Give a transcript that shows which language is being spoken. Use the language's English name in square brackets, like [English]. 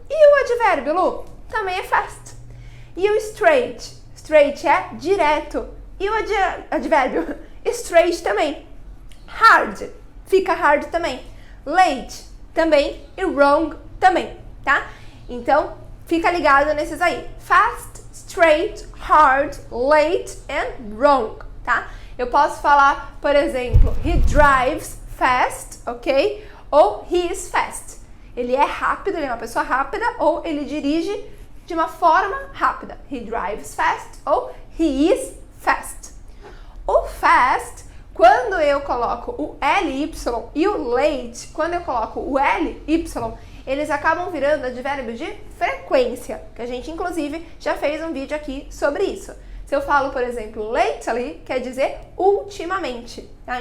[Portuguese] E o advérbio, Lu? Também é fast. E o straight? Straight é direto. E o advérbio? Straight também. Hard, fica hard também. Late também e wrong também, tá? Então, fica ligado nesses aí. [English] Fast, straight, hard, late and wrong, tá? [Portuguese] Eu posso falar, por exemplo, [English] he drives fast, [Portuguese] ok? Ou [English] he is fast. [Portuguese] Ele é rápido, ele é uma pessoa rápida, ou ele dirige de uma forma rápida. [English] He drives fast ou he is fast. [Portuguese] O fast, quando eu coloco o LY e o late, quando eu coloco o LY, eles acabam virando advérbios de frequência, que a gente inclusive já fez um vídeo aqui sobre isso. Se eu falo, por exemplo, lately, quer dizer ultimamente, tá?